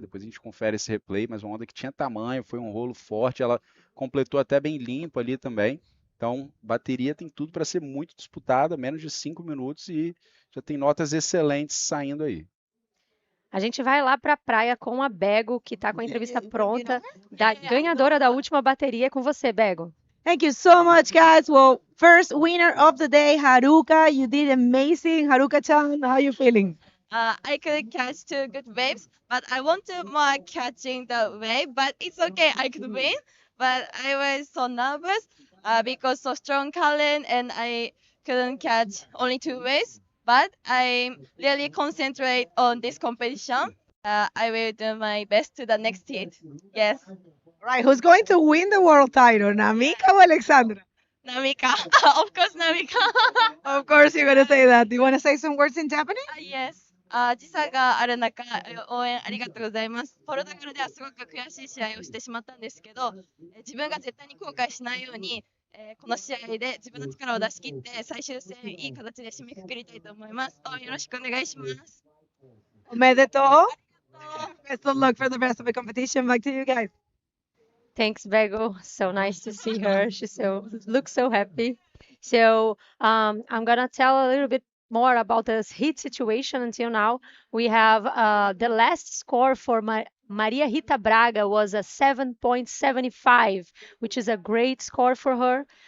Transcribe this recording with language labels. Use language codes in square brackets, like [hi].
[pt] Depois a gente confere esse replay, mas uma onda que tinha tamanho, foi um rolo forte, ela completou até bem limpo ali também. Então, bateria tem tudo para ser muito disputada, menos de 5 minutos e já tem notas excelentes saindo aí. A gente vai lá para a praia com a Bego, que está com a entrevista pronta, da ganhadora da última bateria. É com você, Bego. [en] Thank you so much, guys. Well, first winner of the day, Haruka. You did amazing. Haruka-chan, how are you feeling? I could catch 2 good waves, but I wanted more catching the wave, but it's okay, I could win. But I was so nervous because so strong current and I couldn't catch only 2 waves. But I really concentrate on this competition. I will do my best to the next hit. Yes. Right, who's going to win the world title, Namika or Alexandra? Namika. Of course, Namika. Of course you're going to say that. Do you want to say some words in Japanese? Yes. [ja] 時差がある中、応援ありがとうございます。ポルトガルではすごく悔しい試合をしてしまったんですけど、自分が絶対に後悔しないように、この試合で自分の力を出し切って最終戦いい形で締めくくりたいと思います。よろしくお願いします。おめでとう. [en] Best of luck for the rest of the competition. Back to you guys. Thanks, Bego. So nice to see her. She looks so happy. So I'm gonna tell a little bit more about this heat situation. Until now, we have the last score for Maria Rita Braga was a 7.75, which is a great score for her.